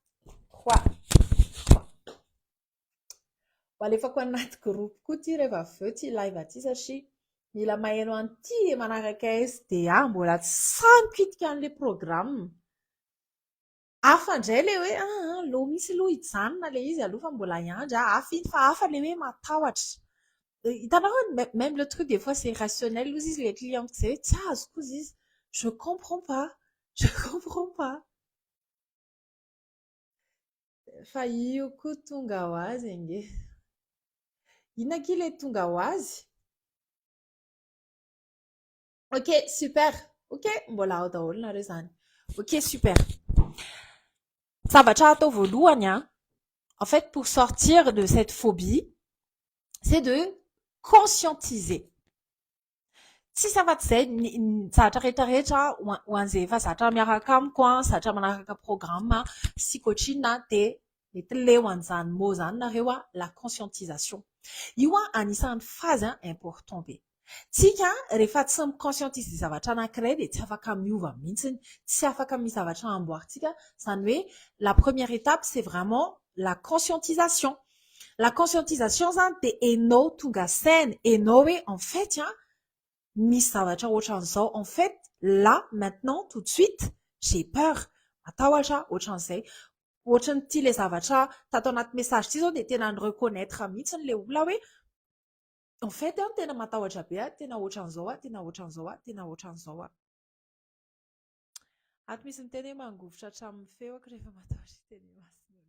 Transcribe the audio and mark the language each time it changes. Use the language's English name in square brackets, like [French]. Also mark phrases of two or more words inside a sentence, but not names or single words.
[Malagasy] Alefako anaty groupe koa ty rehefa avy eo ty live ty satria mila maheno an'ity manaraka aizy de mbola tsy samikitika an'le programme. Hafa indray le hoe lo misy aloha hijanona le izy aloha fa mbola hiandry hafa iny fa hafa le hoe matahotra. [French] Hitanao même le truc des fois c'est irrationnel izy les clients c'est [Malagasy] tsy azoko izy [French] je comprends pas. Fa io koa tonga ho azy ange. Inona ky le tonga ho azy? Ok, super. [Malagasy] Ok, mbola ao daholo nareo zany. [French] Ok, super. [Malagasy] Zavatra atao voalohany [French] en fait pour sortir de cette phobie, c'est de conscientiser. [Malagasy] Tsisy afa-tsy zay zavatra rehetrarehetra ho an'izay efa zavatra miaraka amiko zavatra manaraka programme psychotrine de mety leo an'izany mot zany nareo [French] la conscientisation. [Malagasy] Io anisan'ny phase important be. Tsika rehefa tsy mi-conscientise zavatra anankiray de tsy afaka miova mihitsiny, tsy afaka misy zavatra amboaritsika, zany hoe [French] la première étape c'est vraiment la conscientisation. la conscientisation [Malagasy] zany dia hainao tonga saina, hainao hoe [French] en fait [Malagasy] misy zavatra ohatran'izao, [French] en fait là maintenant tout de suite j'ai peur, [Malagasy] matahotra ohatran'izay. Ohatran'ity ilay zavatra tato anaty message ity zao dia tena ny reconnaître mihitsy ilay olona hoe [French] en fait [Malagasy] tena matahotra be tena ohatran'izao tena ohatran'izao tena ohatran'izao ato misy miteny hoe mangovotra hatramin'ny feo rehefa matahotra iteny masina.